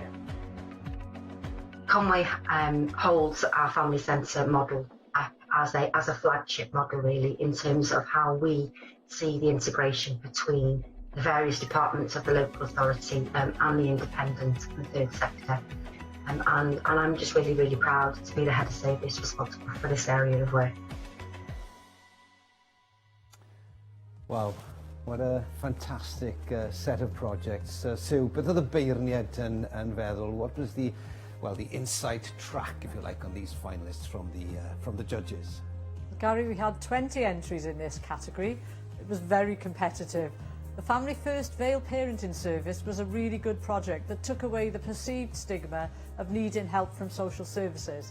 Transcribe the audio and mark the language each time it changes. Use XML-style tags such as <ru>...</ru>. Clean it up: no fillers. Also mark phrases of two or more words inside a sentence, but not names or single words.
<en>Conway holds our family centre model as a flagship model, really, in terms of how we see the integration between the various departments of the local authority and the independent and third sector. And I'm just really, really proud to be the head of service responsible for this area of work. Wow, what a fantastic set of projects. Sue,</en> <cy>beth oedd y beirniad yn feddwl?</cy> <en>What was the insight track, if you like, on these finalists from the judges? Gary, we had 20 entries in this category. It was very competitive. The Family First Vale Parenting Service was a really good project that took away the perceived stigma of needing help from social services.</en>